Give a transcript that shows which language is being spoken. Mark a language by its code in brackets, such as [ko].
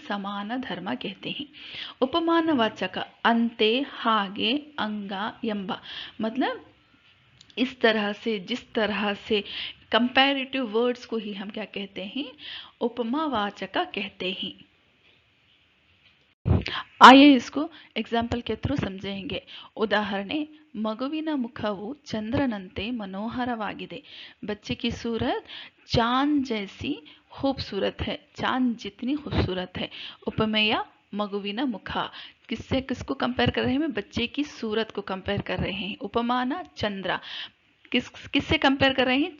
[hi] समान धर्म कहते हैं। उपमानवाचक [kn] अंते, हागे, अंग, ಎಂಬ, [hi] मतलब इस तरह से, जिस तरह से, कंपैरेटिव वर्ड्स को ही हम क्या कहते हैं? उपमावाचक कहते हैं। आइए इसको एग्जाम्पल के थ्रू समझेंगे। [kn] उदाहರಣೆ, ಮಗುವಿನ ಮುಖವು ಚಂದ್ರನಂತೆ ಮನೋಹರವಾಗಿದೆ। [hi] बच्चे की सूरत चांद जैसी खूबसूरत है, चांद जितनी खूबसूरत है। उपमेय [kn] मगुविना मुख, [hi] किसको कंपेयर कर रहे हैं? बच्चे की सूरत को कंपेयर कर रहे हैं। उपमाना चंद्र, किससे कंपेयर कर रहे हैं?